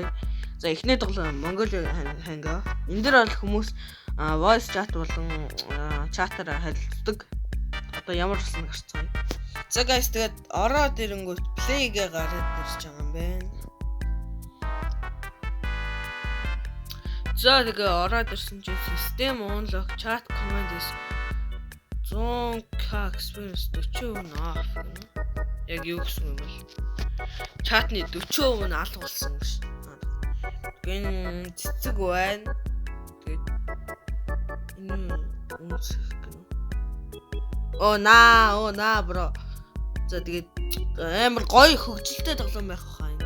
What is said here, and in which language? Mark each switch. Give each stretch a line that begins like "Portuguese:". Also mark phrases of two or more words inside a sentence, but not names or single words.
Mongolian: За эхний тоглоом Mongolia Hangout. Энд дээр бол хүмүүс
English: voice chat
Mongolian: болон чатаар харилцдаг. Одоо ямар болсон гарцгаая. За guys тэгээд ороод ирэнгүүт play-гээ гараад ирж байгаа юм байна. За тэгээ ороод ирсэн чинь
English: system unlock chat command is 100k experience 40% off.
Mongolian: Яг юу гэсэн юм бол чатны 40% нь алга болсон гэж. Гэн цэцэг байна. Тэгээд энэ үнсэх гэнэ. Наа бро. За тэгээд амар гоё хөгжилтэй тоглоом байх хаа энэ.